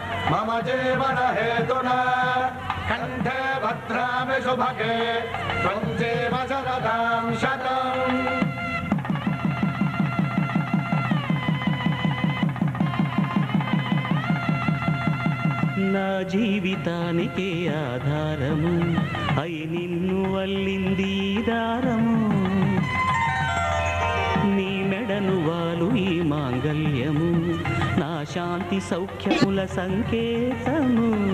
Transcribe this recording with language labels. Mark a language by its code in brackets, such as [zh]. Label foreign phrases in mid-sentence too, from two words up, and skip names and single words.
[sa] मम जीवन हेतुना कंठे भद्रामि शुभगे त्वं जीव शरदां शतम् [te] నా జీవితానికి ఆధారము అయి నిన్ను వల్లింది దారము నీ మెడను వాలు ఈ మాంగల్యము నా శాంతి సౌఖ్యముల సంకేతము